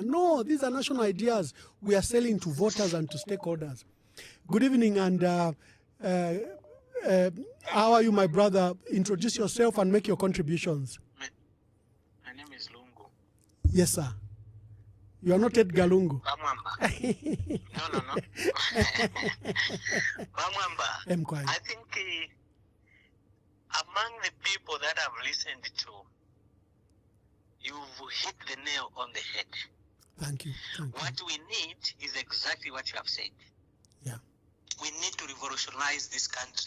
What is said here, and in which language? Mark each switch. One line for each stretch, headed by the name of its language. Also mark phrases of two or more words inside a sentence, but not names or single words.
English: No, these are national ideas we are selling to voters and to stakeholders. Good evening, and how are you, my brother? Introduce yourself and make your contributions. My name is Lungu. Yes, sir. You are not Edgar Lungu. Bamwamba. No. Bamwamba. I think among the people that I've listened to, you've hit the nail on the head. Thank you. What we need is exactly what you have said. Yeah. We need to revolutionize this country.